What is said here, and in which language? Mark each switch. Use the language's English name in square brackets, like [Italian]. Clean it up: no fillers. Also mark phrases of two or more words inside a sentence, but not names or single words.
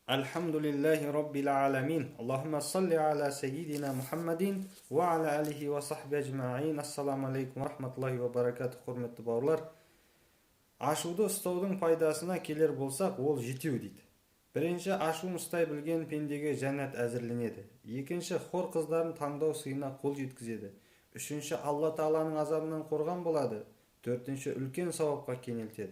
[Arabic] الحمد لله رب العالمين. اللهم صل على سيدنا محمد وعلى آله وصحبه أجمعين. السلام عليكم ورحمة الله وبركاته. [Kazakh] Hürmetli bауырлар. Ашуды ұстаудың пайдасына келер болсақ, ол жетеу дейді. Бірінші, ашуын ұстай білген пендеге жәннат әзірленеді. Екінші, хор қыздарын таңдау сыйына қол жеткізеді. Үшінші, Алла Тағаланың азабынан қорған болады. Төртінші, үлкен сауапқа кенелтеді.